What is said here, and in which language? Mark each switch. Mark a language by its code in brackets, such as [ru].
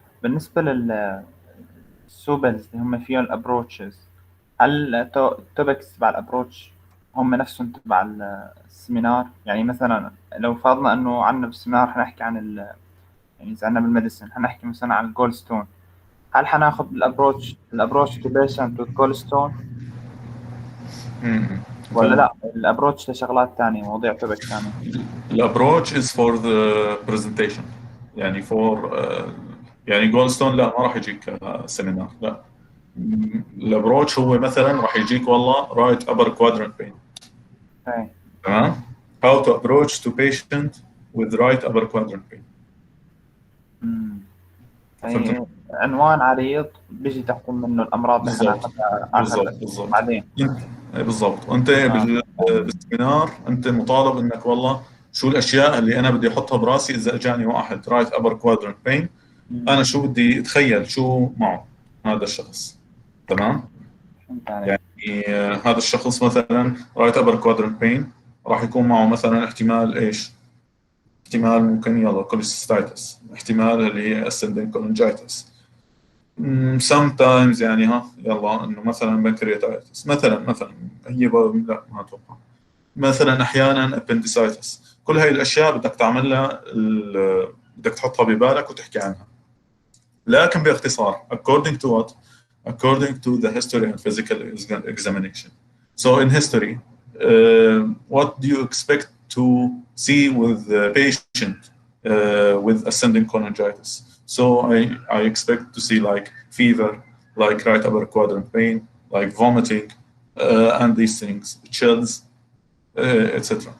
[ar] بالنسبة للسوبلز اللي هم فيهم الابروتشز، هل التوبكس تبع الابروتش هم نفسهم تبع السيمينار؟ يعني مثلا لو فرضنا انه عندنا بالسيمينار حنحكي عن يعني اذا عندنا بالميديسن حنحكي مثلا عن الجول ستون، هل حناخذ الابروتش تو بيشنت والجول ستون ولا لا الابروتش لشغلات ثانيه مواضيع توبك ثانيه؟ الابروتش [en] is for the presentation، [ar] يعني for يعني جول ستون لا ما راح يجيك سيمينار، لا. الابروتش هو مثلا راح يجيك والله right upper quadrant pain. [en] تمام؟ how to approach to patient with right upper quadrant pain. [ar] يعني عنوان عريض بيجي تحت منه الامراض اللي حناخذها بعدين. بالضبط. وانت بالسيمينار انت مطالب انك والله شو الاشياء اللي انا بدي احطها براسي اذا اجاني واحد right upper quadrant pain، انا شو بدي اتخيل شو معه هذا الشخص. تمام؟ يعني هذا الشخص مثلا right upper quadrant pain راح يكون معه مثلا احتمال ايش؟ احتمال ممكن يلا كوليسيستايتس، احتمال اللي هي ascending cholangitis، sometimes يعني يلا انه مثلا بنكرياتايتس مثلا هي لا ما اتوقع، مثلا احيانا appendicitis. كل هاي الاشياء بدك تعملها بدك تحطها ببالك وتحكي عنها، لكن باختصار [en] according to what? According to the history and physical examination. So in history, what do you expect to see with the patient with ascending cholangitis? So I expect to see like fever, like right upper quadrant pain, like vomiting, and these things, chills, etc.